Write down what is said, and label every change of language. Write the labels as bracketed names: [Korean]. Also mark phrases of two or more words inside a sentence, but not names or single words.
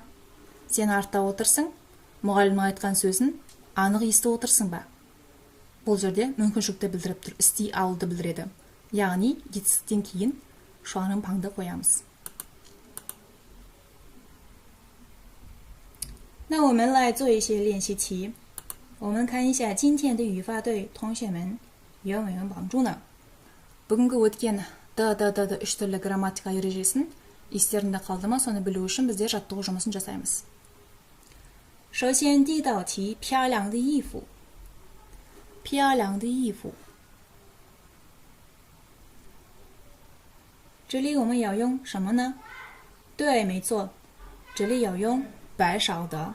[Kazakh] сен артта отырсың, мұғалімнің айтқан сөзін анық естіп отырсың ба? бұл жерде мүмкіншілікті білдіріп тұр, істей алуды білдіреді. яғни етістіктен кейін [Chinese] 双人旁的 [Kazakh] қоямыз. [Chinese] 那我们来做一些练习题。我们看一下今天的语法对同学们有没有帮助呢? [Kazakh] бүгінгі өткен да үш түрлі грамматика ережесін естерінде қалды ма, соны білу үшін біздер жаттығу жұмысын жасаймыз. [Chinese] 首先第一道题，漂亮的衣服。漂亮的衣服。这里我们要用什么呢？对，没错，这里要用白少的。